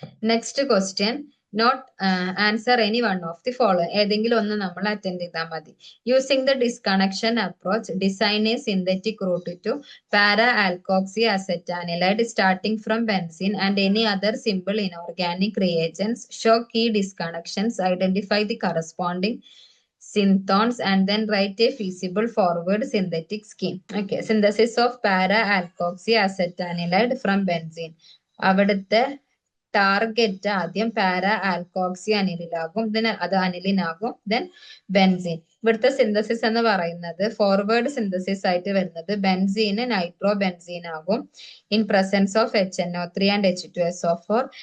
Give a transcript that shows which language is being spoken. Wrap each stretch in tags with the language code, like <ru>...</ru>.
<en>Next question, not answer any one of the follow.</en> <ml>ഏതെങ്കിലും ഒന്ന് നമ്മൾ അറ്റൻഡ് ചെയ്താൽ മതി.</ml> <en>Using the disconnection approach design a synthetic route to para alkoxy acetanilide starting from benzene and any other simple inorganic reagents. Show key disconnections, identify the corresponding synthons and then write a feasible forward synthetic scheme. Okay, synthesis of para alkoxy acetanilide from benzene.</en> <ml>അവിടുത്തെ target ആദ്യം para alkoxy അനിലിനാകും, അത് അനിലിനാകും, then benzene. ഇവിടുത്തെ synthesis എന്ന് പറയുന്നത് forward synthesis ആയിട്ട് വരുന്നത് benzene nitro benzene ആകും in presence of HNO3 and H2SO4.</ml>